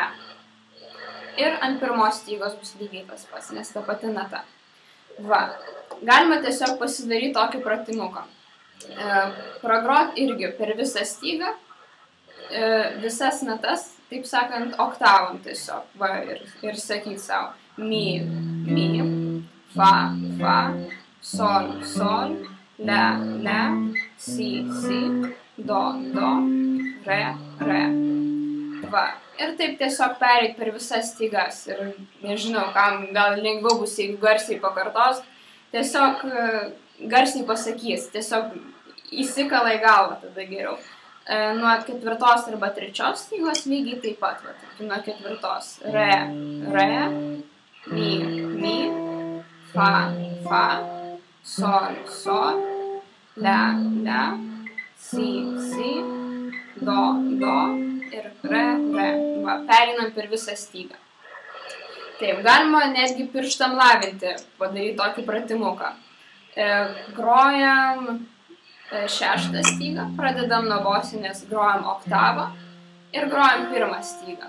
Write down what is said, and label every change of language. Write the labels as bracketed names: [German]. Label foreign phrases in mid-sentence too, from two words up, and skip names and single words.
[Lithuanian] Ir ant pirmos stygos bus lygiai tas pats, nes ta pati nata. Va, galima tiesiog pasidaryti tokį pratimuką. Pragrot irgi per visą stygą, visas natas, taip sakant, oktavom tiesiog. Va, ir sakyt savo. Mi, fa, sol, la, si, do, re. Va. Ir taip tiesiog pereit per visas stygas. Ir nežinau, kam gal lengviau bus, jeigu garsiai pakartos. Tiesiog garsiai pasakys. Tiesiog įsikala į galvą tada geriau. Nuo ketvirtos arba trečios stygos lygiai taip pat. Va, nuo ketvirtos. Re, mi, fa, sol, la, si, do ir re. Va, perinam per visą stygą. Taip, galima netgi pirštam lavinti, padaryti tokį pratimuką. Grojam šeštą stygą, pradedam nuo bosinės, grojam oktavą ir grojam pirmą stygą.